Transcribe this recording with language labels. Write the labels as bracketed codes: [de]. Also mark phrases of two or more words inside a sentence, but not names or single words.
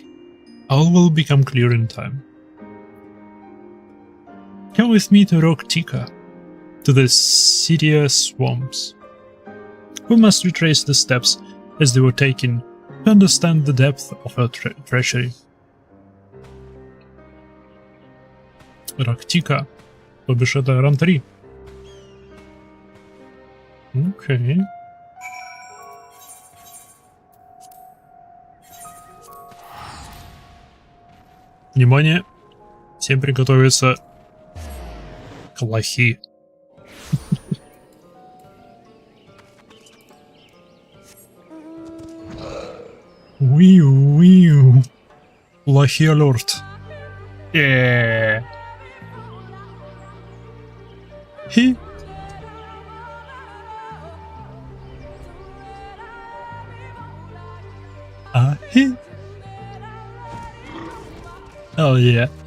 [en] All will become clear in time. Come with me to Rock Tika, to the Sidia swamps. We must retrace the steps as they were taken to understand the depth of her treachery. [ru] Rock Tika, то бишь это ран 3. Окей. Внимание! Всем приготовиться к лохи. Уиу. Лохи алерт. Хи. Хи. [en] Oh yeah.